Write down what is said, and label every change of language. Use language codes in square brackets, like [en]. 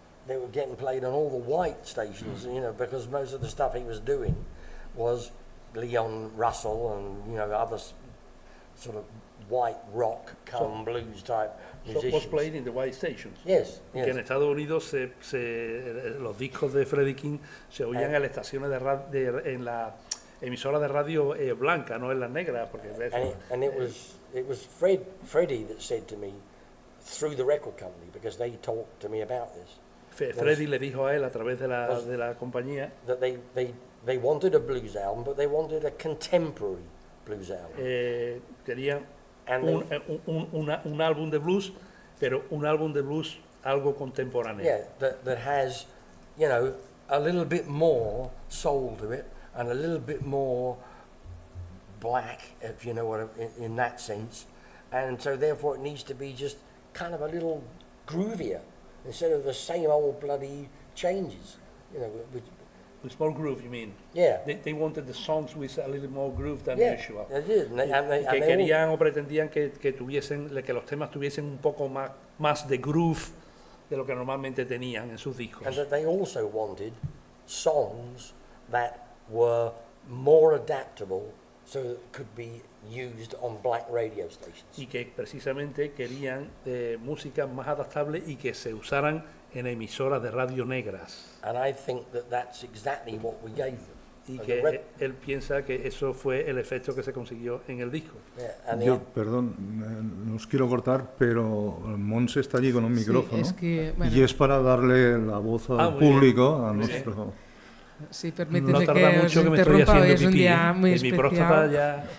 [en] They were getting played on all the white stations, because most of the stuff he was doing was Leon Russell and, other sort of white rock, blues type musicians. So was played in the white stations. Yes. [es] Que en Estados Unidos los discos de Freddie King se oían en las estaciones en la emisora de radio blanca, no en las negras, porque [en] it was Freddie that said to me through the record company, because they talked to me about this. [es] Freddie le dijo a él a través de la compañía [en] that they wanted a blues album, but they wanted a contemporary blues album. [es] Querían un álbum de blues, pero un álbum de blues algo contemporáneo. [en] Yeah, that has, a little bit more soul to it, and a little bit more black, if you know what, in that sense. And so therefore it needs to be just kind of a little groovier, instead of the same old bloody changes, With more groove, you mean? Yeah. They wanted the songs with a little more groove than usual. They did. [es] Que querían o pretendían que los temas tuviesen un poco más de groove de lo que normalmente tenían en sus discos. [en] And that they also wanted songs that were more adaptable so that it could be used on black radio stations. [es] Y que precisamente querían música más adaptable y que se usaran en emisoras de radio negras. [en] And I think that that's exactly what we gave them. [es] Y que él piensa que eso fue el efecto que se consiguió en el disco. Yo, perdón, no os quiero cortar, pero Monse está allí con un micrófono y es para darle la voz al público, a nuestro... Sí, permíteme que os interrumpa, hoy es un día muy especial.